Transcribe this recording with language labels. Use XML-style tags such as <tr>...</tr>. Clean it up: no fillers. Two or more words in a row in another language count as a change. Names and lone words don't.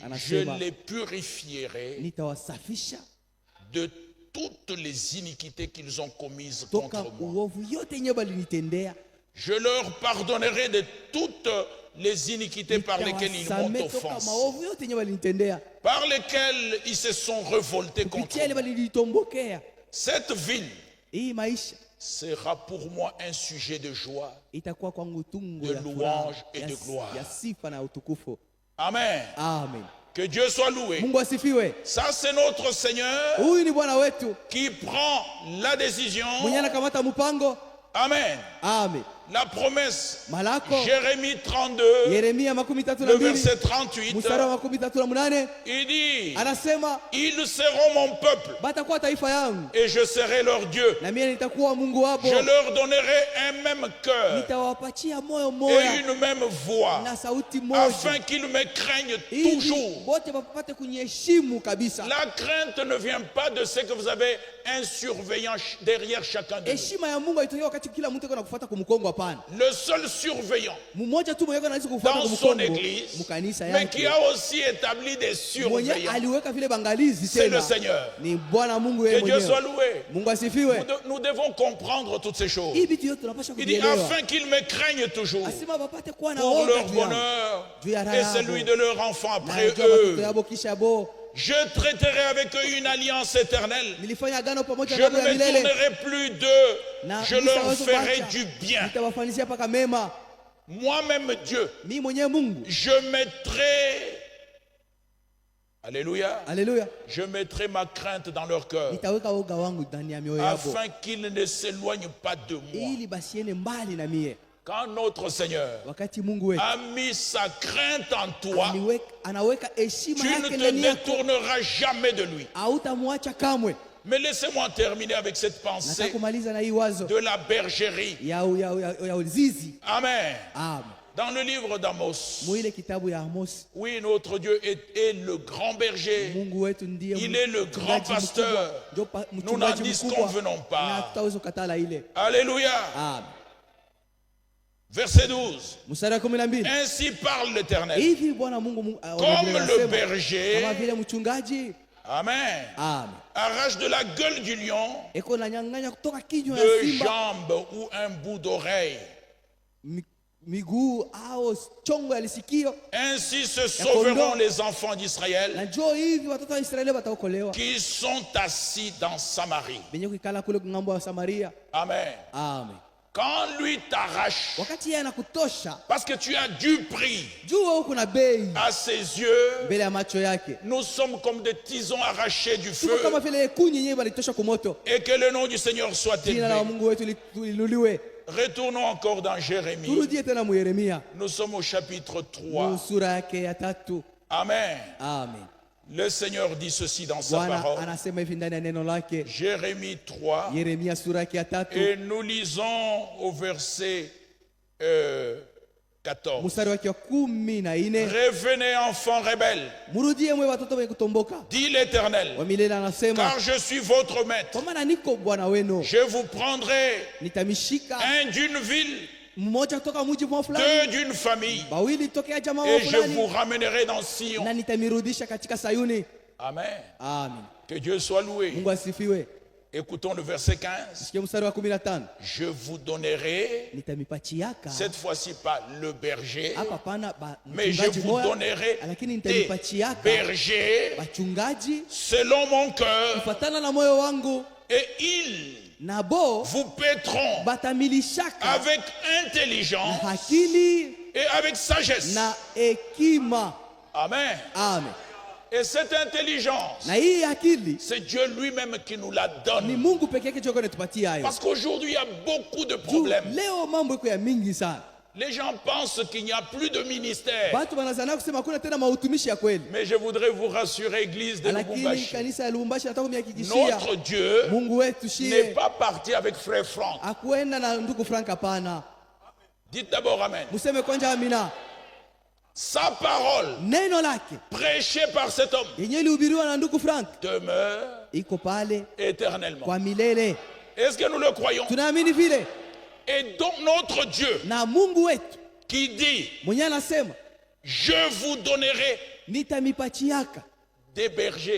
<sw>Anasema,</sw> <fr>les purifierai</fr> <sw>nitawasafisha</sw> <fr>de toutes les iniquités qu'ils ont commises</fr> <sw>toka</sw> <fr>contre moi.</fr> <sw>uovu yote yenyewe balinitendea.</sw> <fr>Je leur pardonnerai de toutes les iniquités par lesquelles ils m'ont</fr> <sw>Nitawasamehe toka</sw> <fr>offensé,</fr> <sw>maovu yote yenyewe balinitendea.</sw> <fr>par lesquelles ils se sont révoltés contre</fr> <sw>Kupitia ile</sw> <fr>moi.</fr> <sw>balinitombokea.</sw> <fr>Cette ville</fr> <sw>Hii maisha</sw> <fr>sera pour moi un sujet de joie.</fr> <sw>itakuwa kwangu tungo</sw> <fr>De</fr> <sw>ya</sw> <fr>louange</fr> <sw>furaha,</sw> <fr>et de gloire.</fr> <sw>ya sifa na utukufu.</sw> <fr>Amen.</fr> <sw>Amen.</sw> <fr>Que Dieu soit loué.</fr> <sw>Mungu asifiwe.</sw> <fr>Ça, c'est notre Seigneur</fr> <sw>Huyu ni Bwana wetu</sw> <fr>qui prend la décision.</fr> <sw>mwenye anakamata mpango.</sw> <fr>Amen.</fr> <sw>Amen.</sw> <fr>La promesse,</fr> <sw>Malako</sw> <fr>Jérémie 32,</fr> <sw>Yeremia makumi tatu na</sw> <fr>le</fr> <sw>mbili</sw> <fr>verset 38,</fr> <sw>mstari wa makumi tatu na munane</sw> <fr>il dit,</fr> <sw>anasema</sw> <fr>ils seront mon peuple</fr> <sw>batakuwa taifa yangu</sw> <fr>et je serai leur Dieu.</fr> <sw>na mimi nitakuwa Mungu wabo,</sw> <fr>Je leur donnerai un même cœur</fr> <sw>nitawapatia moyo</sw> <fr>et</fr> <sw>moja</sw> <fr>une même voix,</fr> <sw>na sauti moja,</sw> <fr>afin qu'ils me craignent</fr> <sw>ili</sw> <fr>toujours.</fr> <sw>wote wapate kunyeshimu kabisa.</sw> <fr>La crainte ne vient pas de ce que vous avez un surveillant derrière chacun de nous.</fr> <sw>Heshima ya Mungu haitokea wakati kila mtu yuko kufuata kumkongo, hapana.</sw> <fr>Le seul surveillant</fr> <sw>Mmoja tu mwenye anaweza kufuata</sw> <fr>dans son</fr> <sw>kumkongo</sw> <fr>église,</fr> <sw>mkanisa</sw> <fr>mais qui</fr> <sw>yake,</sw> <fr>a aussi établi des</fr> <sw>mwenye</sw> <fr>surveillants,</fr> <sw>aliweka vile bangalizi</sw> <fr>c'est le</fr> <sw>tena</sw> <fr>Seigneur.</fr> <sw>ni Bwana Mungu yeye</sw> <fr>Que Dieu soit</fr> <sw>mwenyewe.</sw> <fr>loué.</fr> <sw>Mungu asifiwe.</sw> <fr>Nous devons comprendre toutes ces choses.</fr> <sw>Hii vitu yote tunapaswa</sw> <fr>Il dit,</fr> <sw>kuvielewa.</sw> <fr>afin qu'ils me craignent toujours,</fr> <sw>Asema wapate kuwa na</sw> <fr>pour</fr> <sw>woga</sw> <fr>leur</fr> <sw>juu yangu,</sw> <fr>bonheur</fr> <sw>juu ya raha</sw> <fr>et</fr> <sw>yabo,</sw> <fr>celui de leur enfant</fr> <sw>na</sw> <fr>après</fr> <sw>juu ya watoto</sw> <fr>eux.</fr> <sw>yabo kisha bo.</sw> <fr>Je traiterai avec eux une alliance éternelle.</fr> <sw>Nilifanya agano pamoja</sw> <fr>Je</fr> <sw>na</sw> <fr>ne</fr> <sw>ya</sw> <fr>me</fr> <sw>milele,</sw> <fr>tournerai plus d'eux.</fr> <sw>na</sw> <fr>Je leur</fr> <sw>nisitaweza</sw> <fr>ferai</fr> <sw>kuacha.</sw> <fr>du bien.</fr> <sw>Nitawafanyisia paka mema.</sw> <fr>Moi-même, Dieu,</fr> <sw>Mimi mwenyewe Mungu.</sw> <fr>je mettrai, alléluia,</fr> <sw>Haleluya.</sw> <fr>je mettrai ma crainte dans leur cœur,</fr> <sw>Nitaweka woga wangu ndani ya mioyo yabo,</sw> <fr>afin qu'ils ne s'éloignent pas de moi.</fr> <sw>ili basiene mbali na mie.</sw> <fr>Quand notre Seigneur</fr> <sw>Wakati Mungu wetu</sw> <fr>a mis sa crainte en toi,</fr> <sw>anaweka heshima</sw> <fr>tu ne</fr> <sw>yake</sw> <fr>te</fr> <sw>ndani yako,</sw> <fr>détourneras jamais de lui.</fr> <sw>hautamwacha kamwe.</sw> <fr>Mais laissez-moi terminer avec cette</fr> <sw>Nataka</sw> <fr>pensée</fr> <sw>kumaliza na hii wazo</sw> <fr>de la bergerie.</fr> <sw>ya uzizi.</sw> <fr>Amen.</fr> <sw>Amen.</sw> <fr>Dans le livre d'Amos,</fr> <sw>Mwile kitabu ya Amos,</sw> <fr>oui, notre Dieu est le grand berger.</fr> <sw>Mungu wetu ndiye</sw> <fr>Il est le grand</fr> <sw>mchungaji</sw> <fr>pasteur.</fr> <sw>mkubwa. Ndio</sw> <fr>Nous n'en</fr> <sw>mchungaji mkubwa.</sw> <fr>disconvenons pas.</fr> <sw>Na tutaweza kukatala ile.</sw> <fr>Alléluia.</fr> <sw>Amen.</sw> <fr>Verset 12.</fr> <sw>Mstari wa 12.</sw> <fr>Ainsi parle l'Éternel.</fr> <sw>Hivi Bwana Mungu</sw> <fr>Comme le berger,</fr> <sw>kama vile mchungaji,</sw> <fr>amen,</fr> <sw>amen,</sw> <fr>arrache de la gueule du lion</fr> <sw>eko na nyang'anya kutoka kinywa ya</sw> <fr>deux</fr> <sw>simba</sw> <fr>jambes ou un bout d'oreille.</fr> <sw>miguu au chongo ya lisikio,</sw> <fr>Ainsi se sauveront les enfants d'Israël</fr> <sw>na njoo hivi watoto wa Israeli wataokolewa,</sw> <fr>qui sont assis dans Samarie.</fr> <sw>benye kuikala kule ng'ambo ya Samaria.</sw> <fr>Amen.</fr> <sw>Amen.</sw> <fr>Quand lui t'arrache,</fr> <sw>Wakati yeye anakutosha,</sw> <fr>parce que tu as du prix</fr> <sw>jua huko na bei</sw> <fr>à ses yeux,</fr> <sw>mbele ya macho yake,</sw> <fr>nous sommes comme des tisons arrachés du</fr> <sw>tuko</sw> <fr>feu.</fr> <sw>kama vile kuni yenyewe balitosha kwa moto.</sw> <fr>Et que le nom du Seigneur soit</fr> <sw>Jina la</sw> <fr>élevé.</fr> <sw>Mungu wetu liinuliwe.</sw> <fr>Retournons encore dans Jérémie.</fr> <sw>Turudie tena mu Yeremia</sw> <fr>Nous sommes au chapitre 3.</fr> <sw>sura yake ya 3.</sw> <fr>Amen.</fr> <sw>Amen.</sw> <fr>Le Seigneur dit ceci dans sa</fr> <sw>Bwana</sw> <fr>parole.</fr> <sw>anasema hivi ndani ya neno lake,</sw> <fr>Jérémie 3.</fr> <sw>Yeremia sura yake ya 3</sw> <fr>Et nous lisons au verset 14.</fr> <sw>mstari wake wa 14.</sw> <fr>Revenez, enfants rebelles,</fr> <sw>Murudie mwe watoto wenye kutomboka,</sw> <fr>dit l'Éternel,</fr> <sw>wa milele anasema,</sw> <fr>car je suis votre maître.</fr> <sw>kwa maana niko Bwana wenu,</sw> <fr>Je vous prendrai</fr> <sw>nitamishika</sw> <fr>un d'une ville,</fr> <sw>mmoja kutoka mji mwa</sw> <fr>deux</fr> <sw>fulani,</sw> <fr>d'une famille,</fr> <sw>bawili tokea jamaa wa</sw> <fr>et je vous</fr> <sw>fulani,</sw> <fr>ramènerai dans Sion.</fr> <sw>na nitamirudisha katika Sayuni.</sw> <fr>Amen.</fr> <sw>Amen.</sw> <fr>Que Dieu soit loué.</fr> <sw>Mungu asifiwe.</sw> <fr>Écoutons le verset 15.</fr> <sw>Sikia mstari wa 15.</sw> <fr>Je vous donnerai,</fr> <sw>Nitamipachiaka</sw> <fr>cette fois-ci pas le berger,</fr> <sw>hapa pana</sw> <fr>mais je</fr> <sw>mchungaji</sw> <fr>vous</fr> <sw>moja,</sw> <fr>donnerai</fr> <sw>lakini</sw> <fr>des</fr> <sw>nitamipachiaka</sw> <fr>bergers</fr> <sw>wachungaji</sw> <fr>selon mon cœur,</fr> <sw>kufatana na moyo wangu,</sw> <fr>et ils</fr> <sw>nabo</sw> <fr>vous paîtront</fr> <sw>batamilishaka</sw> <fr>avec</fr> <sw>na</sw> <fr>intelligence</fr> <sw>akili</sw> <fr>et avec sagesse.</fr> <sw>na hekima.</sw> <fr>Amen.</fr> <sw>Amen.</sw> <fr>Et cette intelligence,</fr> <sw>Na hii akili</sw> <fr>c'est Dieu lui-même qui nous la</fr> <sw>ni</sw> <fr>donne.</fr> <sw>Mungu peke yake ndiye anatupatia hayo.</sw> <fr>Parce qu'aujourd'hui, il y a beaucoup de</fr> <sw>Juu,</sw> <fr>problèmes.</fr> <sw>leo mambo iko ya mingi sana.</sw> <fr>Les gens pensent qu'il n'y a plus de ministère.</fr> <sw>Watu wanazana kusema kuna tena mautumishi ya kweli.</sw> <fr>Mais je voudrais vous rassurer, église de</fr> <sw>Lakini</sw> <fr>Lubumbashi,</fr> <sw>kanisa ya Lubumbashi nataka kumhakikishia</sw> <fr>notre Dieu</fr> <sw>Mungu wetu</sw> <fr>n'est</fr> <sw>shie</sw> <fr>pas parti avec frère Franck.</fr> <sw>akuenda na ndugu Frank, hapana.</sw> <fr>Dites d'abord Amen.</fr> <sw>Museme kwanja amina.</sw> <fr>Sa parole,</fr> <sw>Neno lake</sw> <fr>prêchée par cet homme,</fr> <sw>yenye lihubiriwa na ndugu Frank</sw> <fr>demeure</fr> <sw>iko pale</sw> <fr>éternellement.</fr> <sw>kwa milele.</sw> <fr>Est-ce que nous le croyons?</fr> <sw>Tunaamini vile.</sw> <fr>Et donc notre Dieu</fr> <sw>Na Mungu wetu</sw> <fr>qui dit,</fr> <sw>mwenye anasema</sw> <fr>je vous donnerai</fr> <sw>nitamipachiaka</sw> <fr>des bergers.</fr>